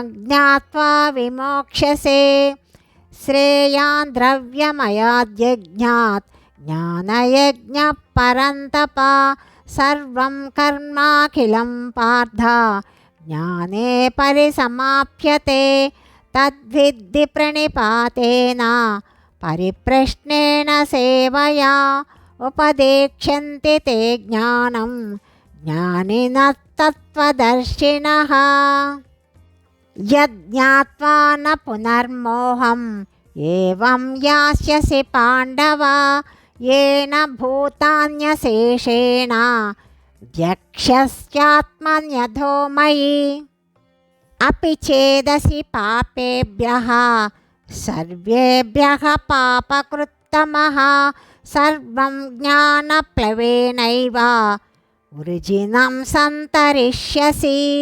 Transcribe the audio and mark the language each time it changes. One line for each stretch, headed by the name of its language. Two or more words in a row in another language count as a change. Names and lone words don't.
Sanskrit: జ్ఞాత్వా విమోక్ష్యసే శ్రేయాన్ ద్రవ్యమయాద్యజ్ఞాత్ జ్ఞానయజ్ఞః పరంతప సర్వం కర్మాఖిలం పార్థ జ్ఞానే పరిసమాప్యతే తద్విద్ధి ప్రణిపాతేన పరిప్రశ్నేన సేవయా ఉపదేక్ష్యంతి తే జ్ఞానం జ్ఞానినస్తత్వదర్శినః యజ్ఞాత్వా న పునర్మోహం ఏవం యాస్యసి పాండవ येन भूतान्यशेषेण द्यक्ष्यस्यात्मन्यथो मयि अपि चेदसि पापेभ्यः सर्वेभ्यः पापकृत्तमः सर्वं ज्ञानप्लवेनैव वृजिनं सन्तरिष्यसि